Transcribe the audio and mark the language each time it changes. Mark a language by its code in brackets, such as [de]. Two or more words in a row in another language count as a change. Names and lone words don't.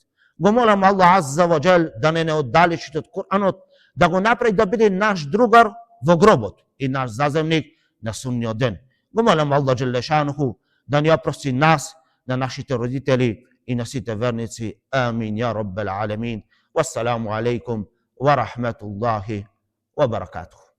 [mk] Го молам Аллах [ar] عز وجل [mk] да не оддалечи од Куранот, да го направи да биде наш другар во гробот и наш заземник на судниот ден. Го молам Аллах Джелешануху да ни опрости нас, на нашите родители и на сите верници. [ar] آمين يا رب العالمين. والسلام عليكم ورحمة الله وبركاته.